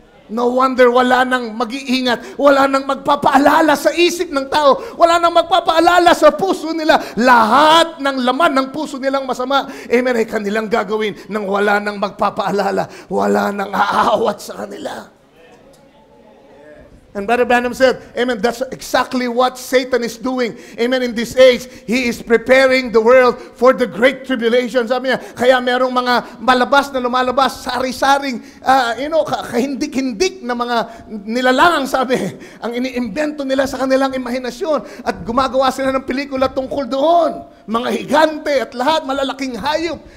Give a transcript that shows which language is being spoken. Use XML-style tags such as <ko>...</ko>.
<tl>No wonder wala nang mag-iingat, wala nang magpapaalala sa isip ng tao, wala nang magpapaalala sa puso nila. Lahat ng laman ng puso nilang masama, amen, ay kanilang gagawin nang wala nang magpapaalala, wala nang aawat sa kanila.</tl> <en>And Brother Branham said, amen, that's exactly what Satan is doing. Amen, in this age, he is preparing the world for the great tribulation.</en> <tl>Sabi niya, kaya merong mga malabas na lumalabas, sari-saring, kahindik-hindik na mga nilalang, sabi, ang iniimbento nila sa kanilang imahinasyon. At gumagawa sila ng pelikula tungkol doon. Mga higante at lahat, malalaking hayop.</tl>